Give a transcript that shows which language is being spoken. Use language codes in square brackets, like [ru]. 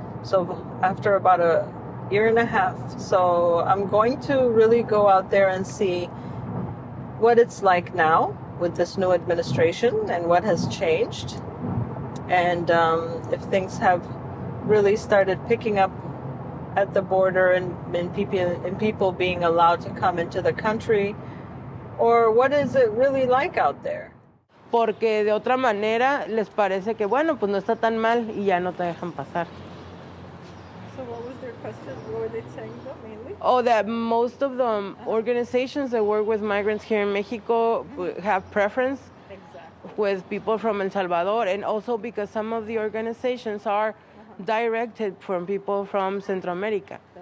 [en] So after about a year and a half. So I'm going to really go out there and see what it's like now with this new administration and what has changed. And if things have really started picking up at the border and people being allowed to come into the country, Or what is it really like out there? [es] Porque de otra manera les parece que, bueno, pues no está tan mal y ya no te dejan pasar. [en] So what was their question? What were they saying mainly? Oh, that most of the organizations that work with migrants here in Mexico have preference with people from El Salvador, and also because some of the organizations are directed from people from Central America.